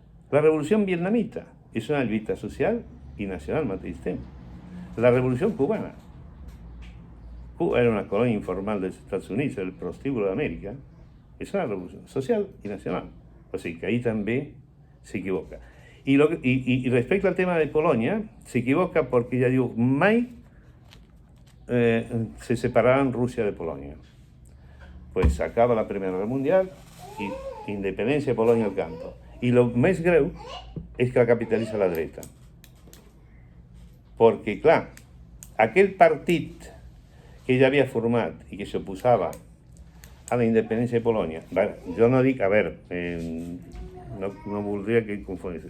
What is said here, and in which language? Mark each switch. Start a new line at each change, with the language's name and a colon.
Catalan: La revolució vietnamita és una lluita social i nacional al mateix temps. La revolució cubana. Cuba era una colònia informal dels Estats Units, el prostíbulo d'Amèrica. És una revolució social i nacional. O sigui que ahí també s'equivoca.
Spanish: Y respecto al tema de Polonia, se equivoca porque ella dijo,
Catalan: mai se separaran
Spanish: Rusia de Polonia. Pues acaba la Primera Guerra Mundial y independencia de Polonia al canto. Y lo
Catalan: més greu és que la capitalitza la dreta. Perquè, clar, aquell partit que ella havia format i que s'oposava a la independència de Polònia, jo no dic, a veure, no voldria que confondís.